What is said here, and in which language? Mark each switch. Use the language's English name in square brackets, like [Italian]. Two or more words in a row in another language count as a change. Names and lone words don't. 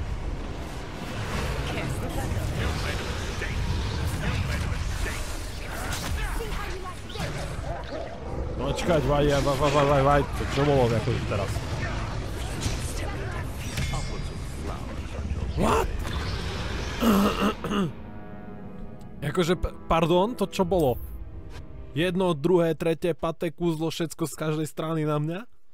[English] Cast the thunder. You made a mistake. You made a mistake. See how you like this? [Slovak] No čakať, vaj, to čo bolo akože teraz? [English] What? [Slovak] Akože, pardon, to čo bolo? Jedno, druhé, tretie, paté kúzlo, všetko z každej strany na mňa?